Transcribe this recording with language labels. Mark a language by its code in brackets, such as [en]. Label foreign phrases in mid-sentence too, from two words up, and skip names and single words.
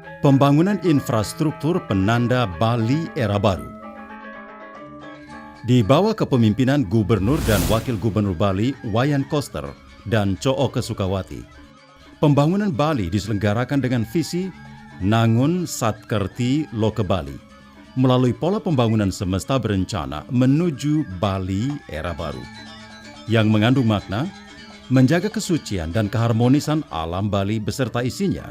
[id] Pembangunan infrastruktur penanda Bali era baru. Di bawah kepemimpinan Gubernur dan Wakil Gubernur Bali Wayan Koster dan Cooke Sukawati, pembangunan Bali diselenggarakan dengan visi Nangun Satkerti Loke Bali melalui pola pembangunan semesta berencana menuju Bali era baru yang mengandung makna menjaga kesucian dan keharmonisan alam Bali beserta isinya